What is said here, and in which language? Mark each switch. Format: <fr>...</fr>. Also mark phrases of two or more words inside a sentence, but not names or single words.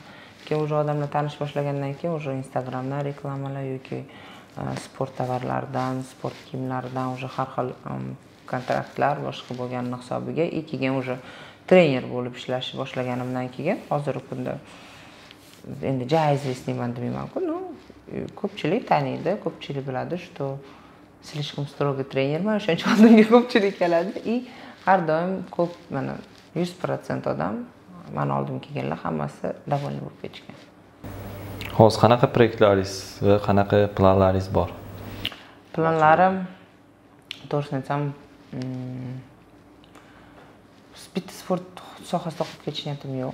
<uz>Keyin o'sha odamlar tanish boshlagandan keyin o'sha Instagramdan reklamalar yoki sport tovarlaridan, sport kiyimlaridan o'sha har xil kontraktlar boshqa bo'lganini hisobiga keyin o'sha trener bo'lib ishlashni boshlaganimdan keyin hozirgi kunda endi известныйman demayman-ku, no ko'pchilik taniydi, ko'pchilik biladi,</uz> <ru>что слишком строгий</ru> <uz>trenerman, o'shaning uchun oldimga ko'pchilik keladi и har doim ko'p mana 100% odam men oldimga kelganlar hammasi довольный bo'lib ketishgan. Hozir qanaqa proyektlaringiz va qanaqa planlaringiz bor? Planlarim to'g'risini aytsam, bitta sport sohasida qolib ketish niyatim yo'q.</uz>